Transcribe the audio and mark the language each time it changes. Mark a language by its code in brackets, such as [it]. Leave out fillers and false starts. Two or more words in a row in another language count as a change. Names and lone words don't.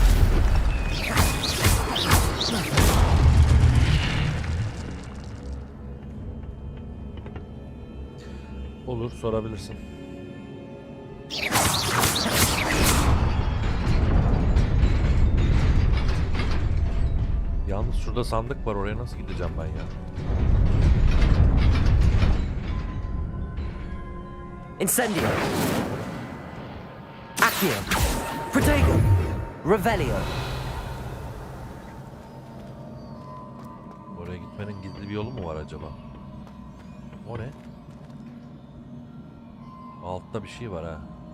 [tr] Olur, sorabilirsin. Yalnız şurada sandık var, oraya nasıl gideceğim ben ya? Incendio. Accio. Protego. Revelio. Oraya gitmenin gizli bir yolu mu var acaba? O ne? Altta bir şey var ha.